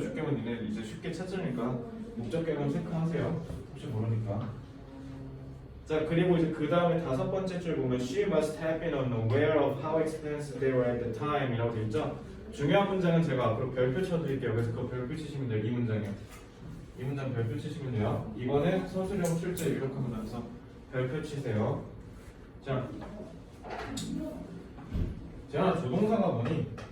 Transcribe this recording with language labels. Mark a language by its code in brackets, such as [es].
[ko] 주격은 니네 이제 쉽게 찾으니까 목적격은 체크하세요. 혹시 모르니까. 자, 그리고 이제 그 다음에 다섯 번째 줄 보면 [en] She must have been unaware of how expensive they were at the time [ko] 이라고 되어 있죠? 중요한 문장은 제가 앞으로 별표 쳐드릴게요. 그래서 그거 별표 치시면 돼요. 이 문장이요. 이 문장 별표 치시면 돼요. 이거는 서술형 출제 이렇게 나서 별표 치세요. 자, 제가 조동사가 뭐니?